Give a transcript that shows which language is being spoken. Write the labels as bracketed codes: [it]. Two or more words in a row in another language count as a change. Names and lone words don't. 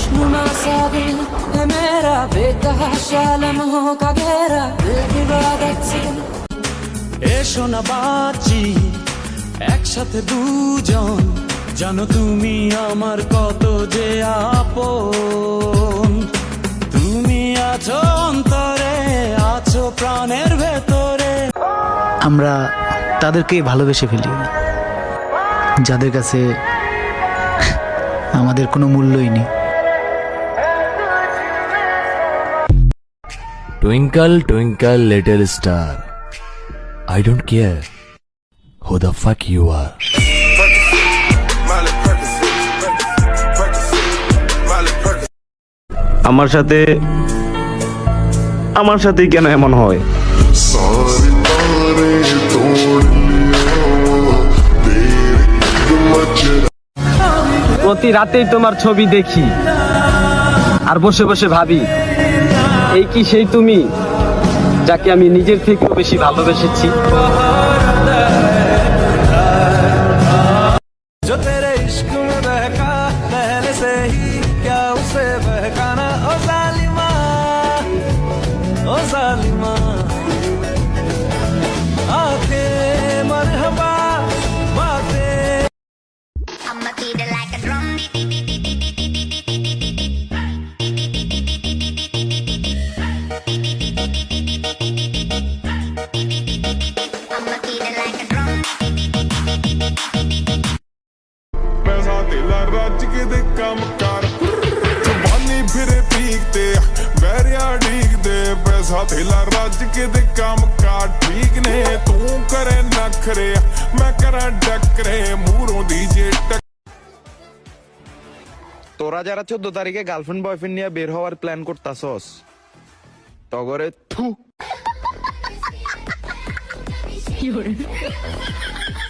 [bn] এসো না বাঁচি একসাথে দুজন, জানো তুমি আমার কত যে আপন। তুমি আছো অন্তরে, আছো প্রাণের ভেতরে। আমরা তাদেরকেই ভালোবেসে ফেলি যাদের কাছে আমাদের কোনো মূল্যই নেই। [en] Twinkle twinkle little star, I don't care who the fuck you are. [bn] আমার সাথেই কেন এমন হয়? [pa] ਸਾਰੇ ਤਾਰੇ ਤੋੜ ਲਿਆ ਤੇਰੇ ਕਦਮ [bn] প্রতি রাতেই তোমার ছবি দেখি আর বসে বসে ভাবি, এই কি সেই তুমি যাকে আমি নিজের থেকেও বেশি ভালোবেসেছি? [hi] जो तेरे इश्क में बहका पहले से ही क्या उसे बहकाना ओ जालिमा आके मरहबा बातें। [en] I'ma beat it like a drum. I'ma beat it like a drum. [pa] ਪੈਸਾ ਤੇਲਾ ਰੱਜ ਕੇ ਦੇ ਕੰਮ ਕਰ ਜਵਾਨੀ ਫਿਰੇ ਪੀਕ ਤੇ ਬਹਿਰਿਆ ਢੀਕ ਦੇ ਪੈਸਾ ਤੇਲਾ ਰੱਜ ਕੇ ਦੇ ਕੰਮ ਕਰ ਠੀਕ ਨੇ ਤੂੰ ਕਰੇ ਨਖਰੇ ਮੈਂ ਕਰਾਂ ਡੱਕਰੇ ਮੂਹਰੋਂ ਦੀ ਜੇ [bn] তোরা যারা 14 তারিখে [en] girlfriend boyfriend [bn] নিয়ে বের হওয়ার প্ল্যান করতাছস, তগরে থু।